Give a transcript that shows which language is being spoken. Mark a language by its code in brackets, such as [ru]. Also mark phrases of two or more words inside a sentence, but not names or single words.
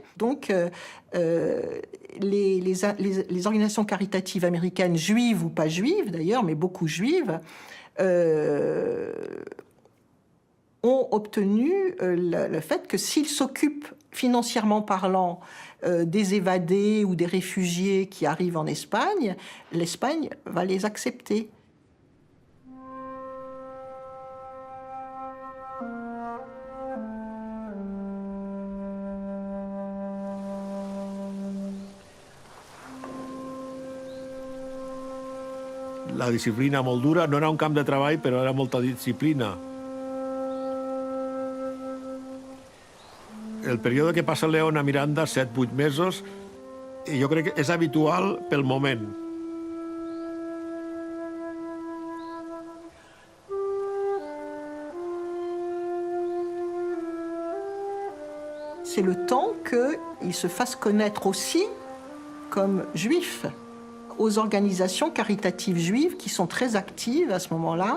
[fr] Donc les organisations caritatives américaines, juives ou pas juives d'ailleurs, mais beaucoup juives, ont obtenu le fait que s'ils s'occupent financièrement parlant des évadés ou des réfugiés qui arrivent en Espagne, l'Espagne va les accepter. [ca] La disciplina molt dura, no era un camp de treball, però era molta disciplina. El període que passa León a Miranda, 7-8 mesos, jo crec que és habitual pel moment. [fr] C'est le temps qu'il se fasse connaître aussi comme juif aux organisations caritatives juives qui sont très actives à ce moment-là.